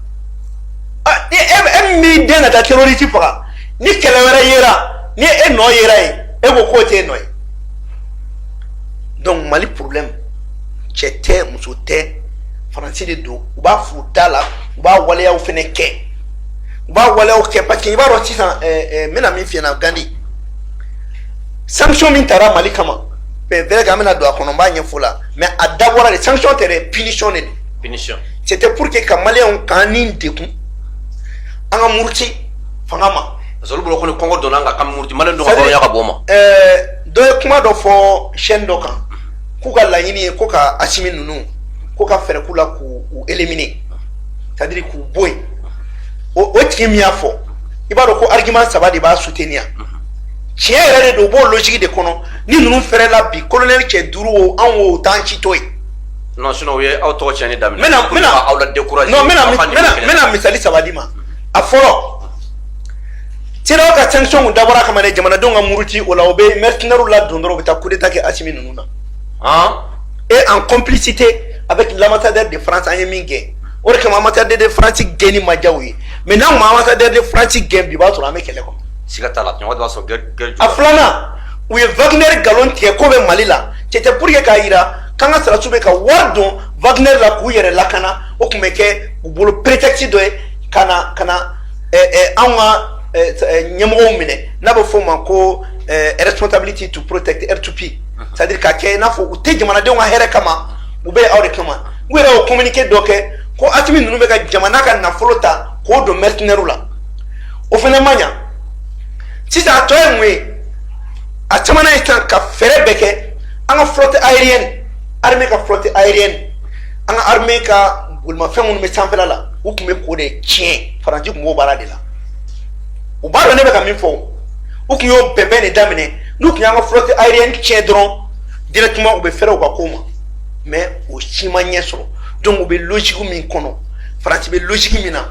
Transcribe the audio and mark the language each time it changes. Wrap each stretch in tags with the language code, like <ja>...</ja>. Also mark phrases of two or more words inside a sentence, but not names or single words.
<bm>e min b'i den ka taa terroriste faga ni kɛlɛ wɛrɛ yera ni e nɔ yera yen e ko k'o tɛ e nɔ ye donc mali problème cɛ tɛ muso tɛ faransi de don u b'a f'u da la u b'a waleyaw fana kɛ u b'a waleyaw kɛ parce que i b'a dɔn sisan n bɛna min f'i ɲɛna Gandi sanction min taara mali kama</bm> <fr>mais vrai que</fr> <bm>an bɛna don a kɔnɔ n b'a ɲɛfɔ la mais a dabɔra de sanction tɛ dɛ punition de don. punition.</bm> <fr>c'était pour que</fr> <bm>ka maliyɛnw k'an ni dekun an ka muruti fanga ma.</bm> <fr>parce que</fr> <bm>olu bolo ko ni kɔngɔ donna an kan k'an muruti maliyɛn dɔ ka hɔrɔnya ka bɔ o ma. dɔ ye kuma dɔ fɔ chaîne dɔ kan k'u ka laɲini ye ko ka Asimi ninnu ko ka fɛɛrɛ k'u la k'u éliminer</bm> <fr>c'est à dire</fr> <bm>k'u bɔ yen o tigi min y'a fɔ i b'a dɔn ko argument 3 de b'a soutenir tiɲɛ yɛrɛ de don u b'o logique de kɔnɔ ni ninnu fɛrɛla bi colonel cɛ 5 o anw o t'an ci to ye.</bm> <fr>non sinon</fr> <bm>o ye aw tɔgɔ tiɲɛni daminɛ. n bɛna aw la décourager. non n bɛna misali 3 di ma a fɔlɔ CEDEAO ka sanction kun dabɔra kama dɛ jamanadenw ka muruti o la o bɛ mercenaires la don dɔrɔn u bɛ taa</bm> <fr>coup d'état</fr> <bm>kɛ Asimi ninnu na.</bm> <fr>et en complicité avec l'ambassadeur de France</fr> <bm>an ye min kɛ o de kama</bm> <fr>ambassadeur de France</fr> <bm>gɛnni ma diya u ye mais n'anw ma</bm> <fr>ambassadeur de France</fr> <bm>gɛn bi i b'a sɔrɔ an bɛ kɛlɛ kɔnɔ. siga t'a la ɲɔgɔn b'a sɔrɔ guerre a filanan u ye Wagner nkalon tigɛ k'o bɛ Mali la</bm> <fr>c'était pour que</fr> <bm>k'a yira k'an ka sɔrɔsiw bɛ ka wari don Wagner la k'u yɛrɛ lakana o tun bɛ kɛ u bolo prétexte dɔ ye ka na anw ka ɲɛmɔgɔw minɛ n'a bɛ fɔ o ma ko</bm> <en>responsibility to protect</en> <bm>R2P</bm> <fr>c'est à dire</fr> <bm>k'a kɛ i n'a fɔ u tɛ jamanadenw ka hɛrɛ kama u bɛ aw de kama u yɛrɛ y'o communiqué dɔ kɛ ko Asimi ninnu bɛ ka jamana ka nafolo ta k'o don mercenaires la o fana ma ɲa sisan a tɔ ye mun ye a caman ye sisan ka fɛɛrɛ bɛɛ kɛ an ka</bm> <fr>flotte aérienne armée</fr> <bm>ka</bm> <fr>flotte aérienne</fr> <bm>an ka armée ka bolimafɛn minnu bɛ sanfɛla la u tun bɛ k'o de tiɲɛ faransi tun b'o baara de la u b'a dɔn ne bɛ ka min fɔ u tun y'o bɛnbɛn de daminɛ n'u tun y'an ka</bm> <fr>flotte aérienne</fr> <bm>tiɲɛ dɔrɔn directement u bɛ fɛrɛ u ka ko ma mais o si ma ɲɛ sɔrɔ donc u bɛ logique min kɔnɔ faransi bɛ logique min na</bm>